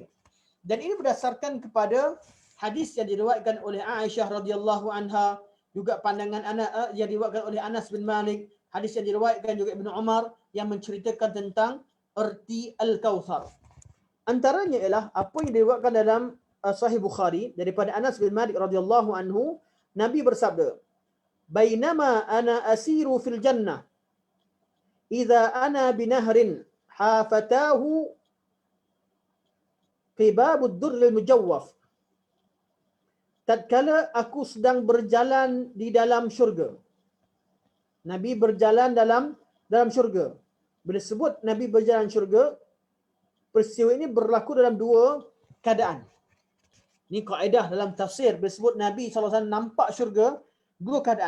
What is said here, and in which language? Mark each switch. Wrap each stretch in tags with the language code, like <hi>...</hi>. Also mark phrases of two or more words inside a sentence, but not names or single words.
<ms>Dan ini berdasarkan kepada hadis yang diriwayatkan oleh Aisyah</ms> <ar>رضي الله عنها,</ar> <ms>juga pandangan yang diriwayatkan oleh Anas bin Malik, hadis yang diriwayatkan juga Ibnu Umar yang menceritakan tentang erti Al-Kautsar. Antaranya ialah apa yang diriwayatkan dalam Sahih Bukhari daripada Anas bin Malik</ms> <ar>رضي الله عنه,</ar> <ms>Nabi bersabda,</ms> <ar>"بينما أنا أسير في الجنة إذا أنا بنهر حافتاه قباب الدر المجوف."</ar> <ms>Tatkala aku sedang berjalan di dalam syurga. Nabi berjalan dalam syurga. Bila sebut Nabi berjalan syurga, peristiwa ini berlaku dalam dua keadaan. Ini kaedah dalam tafsir. Bila sebut Nabi SAW nampak syurga, dua keadaan.</ms>